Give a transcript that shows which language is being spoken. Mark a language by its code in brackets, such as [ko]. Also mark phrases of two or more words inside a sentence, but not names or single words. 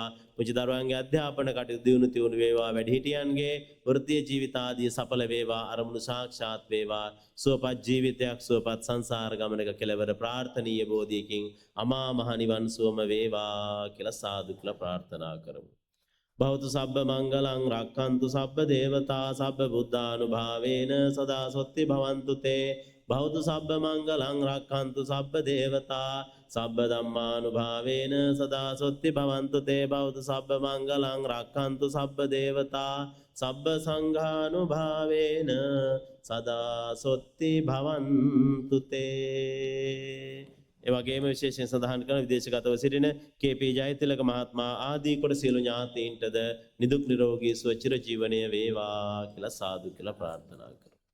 [si] පුංචි දරුවන්ගේ අධ්‍යාපන කටයුතු දියුණු තියුණු වේවා. වැඩිහිටියන්ගේ වෘත්තීය ජීවිත ආදී සඵල වේවා. අරමුණු සාක්ෂාත් වේවා. සුවපත් ජීවිතයක් සුවපත් සංසාර ගමනක කෙලවර ප්‍රාර්ථනීය බෝධියකින් අමා මහ නිවන් සුවම වේවා කියලා සාදු කියලා ප්‍රාර්ථනා කරමු. [pi] භවතු සබ්බ මංගලං රක්ඛන්තු සබ්බ දේවතා සබ්බ බුද්ධානුභාවේන සදා සොත්ති භවන්තු තේ. භවතු සබ්බ මංගලං රක්ඛන්තු සබ්බ දේවතා සබ්බ ධම්මානුභාවේන සදා සොත්ති භවන්තු තේ. භවතු සබ්බ මංගලං රක්ඛන්තු සබ්බ දේවතා සබ්බ සංඝානුභාවේන සදා සොත්ති භවන්තු තේ. [si] ඒ වගේම විශේෂයෙන් සඳහන් කරන විදේශගතව සිටින KP ජයතිලක මහත්මයා ආදී කොට සියලු ඥාතීන්ටද නිදුක් නිරෝගී සුව චිර ජීවනය වේවා කියලා සාදු කියලා ප්‍රාර්ථනා කරමු.